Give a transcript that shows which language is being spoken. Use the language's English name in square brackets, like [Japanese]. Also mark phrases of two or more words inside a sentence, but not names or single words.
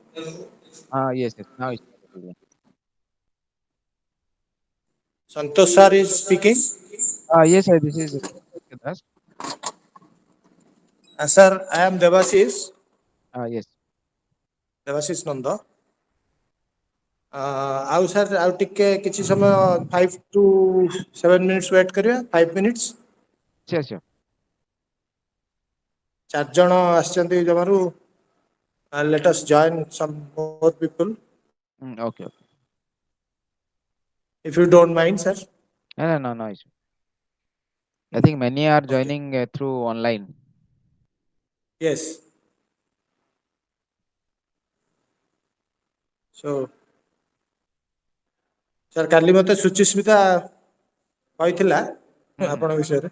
[English] Yes, yes. Now it's audible. Santosh sir is speaking. Yes, sir. This is Geekofia. Sir, I am Yes. Devashish Nanda. [Odia] ଆଉ ସାର୍ ଆଉ ଟିକେ କିଛି ସମୟ [English] 5 to 7 minutes wait [Odia] କରିବା 5 minutes। [English] Sure, sure. [Odia] 4 ଜଣ ଆସିଛନ୍ତି ଜମାରୁ। [English] Let us join some more people Okay, okay. if you don't mind, sir. No, no, no, no issue. I think many are Okay. joining through online. Yes. So, [Odia] ସାର୍ କାଲି ମୋତେ ସୁଚିସ୍ମିତା କହିଥିଲା Mhm, ଆପଣଙ୍କ ବିଷୟରେ।